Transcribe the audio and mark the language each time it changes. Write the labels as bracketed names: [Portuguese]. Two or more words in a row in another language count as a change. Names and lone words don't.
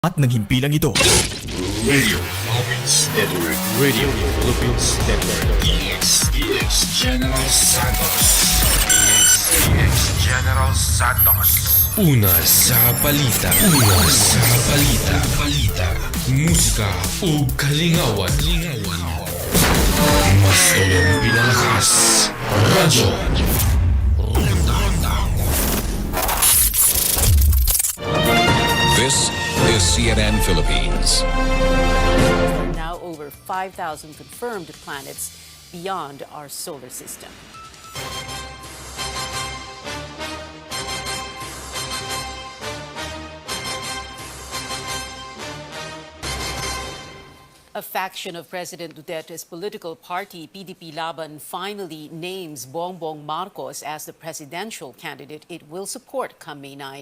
[Filipino] At ng himpilang ito. Radio Philippines Network. Radio Philippines Network. EX General Santos. EX General Santos. Una sa balita. Una sa balita. Musika o kalingawan. Mas tulong pinalakas. Radyo. [English] This is CNN Philippines. There are now over 5,000 confirmed planets beyond our solar system. A faction of President Duterte's political party, PDP Laban, finally names Bongbong Marcos as the presidential candidate it will support come May 9.